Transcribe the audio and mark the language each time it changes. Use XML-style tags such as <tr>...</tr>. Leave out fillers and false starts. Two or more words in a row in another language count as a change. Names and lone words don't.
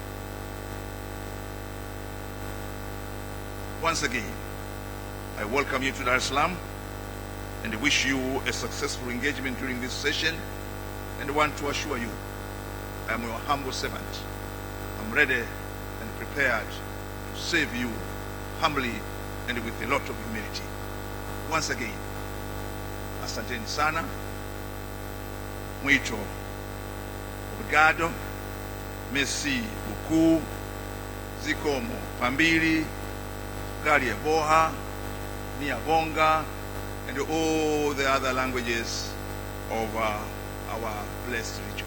<en>Once again, I welcome you to Dar es Salaam and wish you a successful engagement during this session, and want to assure you I am your humble servant. I'm ready and prepared to serve you humbly and with a lot of humility. Once again,</en> <sw>asanteni sana,</sw> <pt>muito obrigado,</pt> <fr>merci beaucoup,</fr> <ny>zikomo pambili, Galia Boha, Niabonga,</ny> <en>and all the other languages of our blessed region.</en>